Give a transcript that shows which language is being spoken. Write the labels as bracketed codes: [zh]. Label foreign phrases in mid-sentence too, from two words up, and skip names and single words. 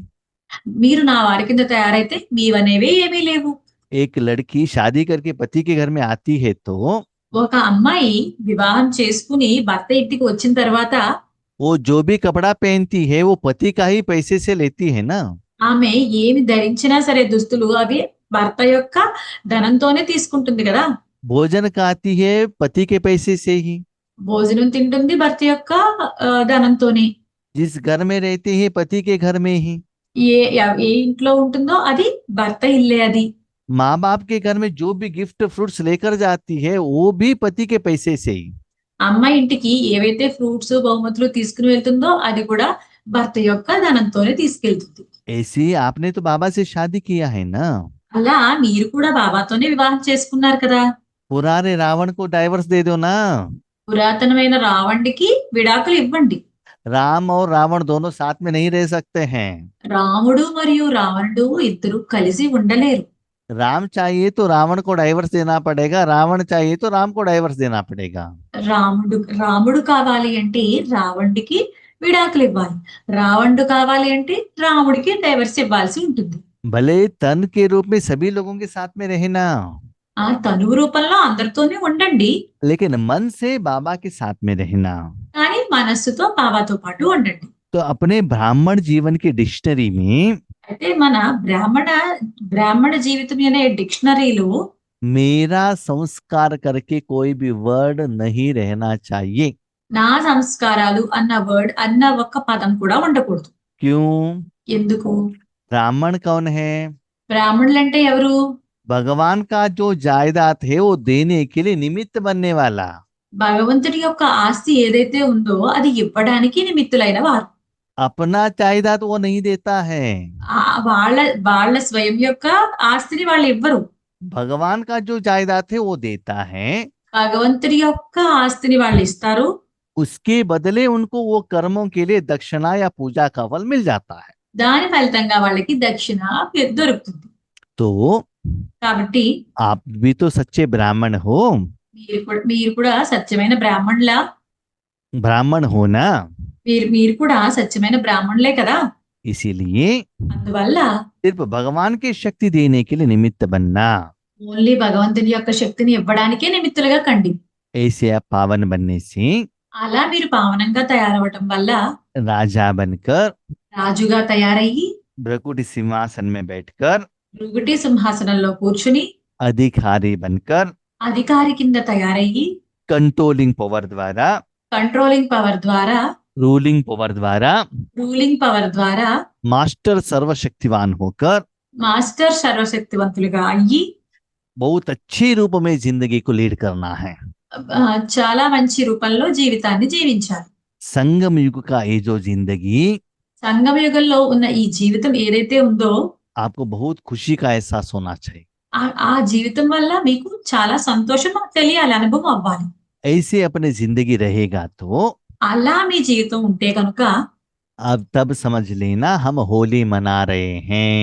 [te] మీరు నా వారి కింద తయారైతే మీవనేవే ఏమీ లేవు. [hi] एक लड़की शादी करके पति के घर में आती है तो [te] ఒక అమ్మాయి వివాహం చేసుకుని భర్త ఇంటికి వచ్చిన తర్వాత [hi] वो जो भी कपड़ा पहनती है वो पति का ही पैसे से लेती है ना। [te] ఆమె ఏమి ధరించినా సరే దుస్తులు అవి భర్త యొక్క ధనంతోనే తీసుకుంటుంది కదా. [hi] भोजन खाती है पति के पैसे से ही, [te] భోజనం తింటుంది భర్త యొక్క ధనంతోనే. [hi] जिस घर में रहते हैं पति के घर में ही, [te] ఏ ఇంట్లో ఉంటుందో అది భర్త ఇల్లే అది. [hi] माँ बाप के घर में जो भी [en] gift fruits [hi] लेकर जाती है वो भी पति के पैसे से ही। [te] అమ్మాయి ఇంటికి ఏవైతే ఫ్రూట్స్ బహుమతులు తీసుకుని వెళ్తుందో అది కూడా భర్త యొక్క ధనంతోనే తీసుకెళ్తుంది. [hi] ऐसी आपने तो बाबा से शादी किया है ना। [te] అలా మీరు కూడా బాబాతోనే వివాహం చేసుకున్నారు కదా. [hi] पुराने रावण को डाइवर्स दे दो ना। [te] పురాతనమైన రావణుడికి విడాకులు ఇవ్వండి. [hi] राम और रावण दोनों साथ में नहीं रह सकते हैं। [te] రాముడు మరియు రావణుడు ఇద్దరు కలిసి ఉండలేరు. [hi] राम चाहिए तो रावण को डाइवर्स देना पड़ेगा, रावण चाहिए तो राम को डाइवर्स देना पड़ेगा। [te] రాముడు కావాలి అంటే రావణుడికి విడాకులు ఇవ్వాలి, రావణుడు కావాలి అంటే రాముడికి డైవర్స్ ఇవ్వాల్సి ఉంటుంది. [hi] भले तन के रूप में सभी लोगों के साथ में रहना, [te] ఆ తనువు రూపంలో అందరితోనే ఉండండి, [hi] लेकिन मन से बाबा के साथ में रहना। [te] కానీ మనస్సుతో బాబాతో పాటు ఉండండి. [hi] तो अपने ब्राह्मण जीवन की डिक्शनरी में [te] అయితే మన బ్రాహ్మణ జీవితం అనే డిక్షనరీలో [hi] मेरा संस्कार करके कोई भी वर्ड नहीं रहना चाहिए। [te] నా సంస్కారాలు అన్న అన్న ఒక్క పదం కూడా ఉండకూడదు. [hi] क्यों? [te] ఎందుకు? [hi] ब्राह्मण कौन है? [te] బ్రాహ్మణులు అంటే ఎవరు? [hi] भगवान का जो जायदाद है वो देने के लिए निमित्त बनने वाला। [te] భగవంతుడి యొక్క ఆస్తి ఏదైతే ఉందో అది ఇవ్వడానికి నిమిత్తులైన వారు. [hi] अपना जायदाद वो नहीं देता है। [te] వాళ్ళ స్వయం యొక్క ఆస్తిని వాళ్ళు ఇవ్వరు. [hi] भगवान का जो जायदाद है वो देता है। [te] భగవంతుడి యొక్క ఆస్తిని వాళ్ళు ఇస్తారు. [hi] उसके बदले उनको वो कर्मों के लिए दक्षिणा या पूजा का फल मिल जाता है। [te] దాని ఫలితంగా వాళ్ళకి దక్షిణ దొరుకుతుంది. [hi] तो [te] కాబట్టి [hi] आप भी तो सच्चे ब्राह्मण हो। [te] మీరు కూడా సత్యమైన [hi] ब्राह्मण हो ना। [te] మీరు కూడా సత్యమైన బ్రాహ్మణులే కదా. [hi] इसीलिए [te] అందువల్ల [hi] सिर्फ भगवान की शक्ति देने के लिए निमित्त बनना, [te] ఓన్లీ భగవంతుని యొక్క శక్తిని ఇవ్వడానికే నిమిత్తులుగా కండి. [hi] ऐसे आप पावन बनने से [te] అలా మీరు పావనంగా తయారవటం వల్ల [hi] राजा बनकर [te] రాజుగా తయారయ్యి [hi] भ्रकुटी सिंहासन में बैठकर [te] భృగుటి సింహాసనంలో కూర్చుని [hi] अधिकारी बनकर [te] అధికారి కింద తయారయ్యి [en] controlling power [hi] द्वारा, [en] controlling power [te] ద్వారా, [en] ruling power [hi] द्वारा [en] ruling power [te] ద్వారా [hi] मास्टर सर्वशक्तिवान होकर [te] మాస్టర్ సర్వశక్తివంతులుగా అయ్యి [hi] बहुत अच्छे रूप में जिंदगी को लीड करना है। [te] చాలా మంచి రూపంలో జీవితాన్ని జీవించాలి. [hi] संगम युग का ये जो जिंदगी, [te] సంగమ యుగంలో ఉన్న ఈ జీవితం ఏదైతే ఉందో [hi] आपको बहुत खुशी का एहसास होना चाहिए। [te] ఆ జీవితం వల్ల మీకు చాలా సంతోషం తెలియాలి, అనుభవం అవ్వాలి. [hi] ऐसे अपनी जिंदगी रहेगा तो [te] అలా మీ జీవితం ఉంటే కనుక [hi] अब तब समझ लेना हम होली मना रहे हैं।